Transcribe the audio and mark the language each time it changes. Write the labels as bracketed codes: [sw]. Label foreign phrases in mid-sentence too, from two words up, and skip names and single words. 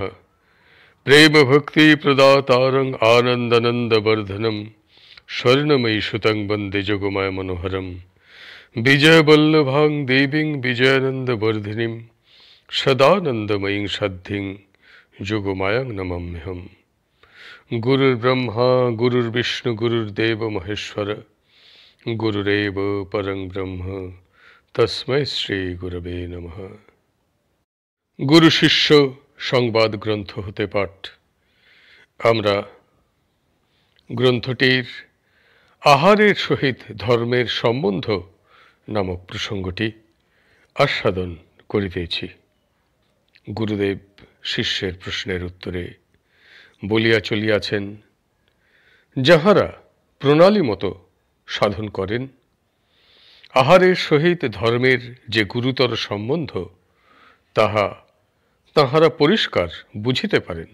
[sa] प्रेम भक्ति प्रदातारं आनंदानंद वर्धनम स्वर्णमयी सुतं वंदे जगुमाय मनोहरम विजय वल्लभां देवीं विजयानंद वर्धिनीं सदानंदमयीं सद्धिं जुगुमायं नमाम्यहम्। गुरुर्ब्रह्मा गुरुर्विष्णु गुरुर्देव महेश्वर गुरुरेव परं ब्रह्म तस्मै श्री गुरवे नमः। [bn] গুরু শিষ্য সংবাদ গ্রন্থ হতে পাঠ। আমরা গ্রন্থটির আহারের সহিত ধর্মের সম্বন্ধ নামক প্রসঙ্গটি আস্বাদন করিতেছি। গুরুদেব শিষ্যের প্রশ্নের উত্তরে বলিয়া চলিয়াছেন, যাহারা প্রণালী মতো সাধন করেন, আহারের সহিত ধর্মের যে গুরুতর সম্বন্ধ তাহারা পরিষ্কার বুঝিতে পারেন।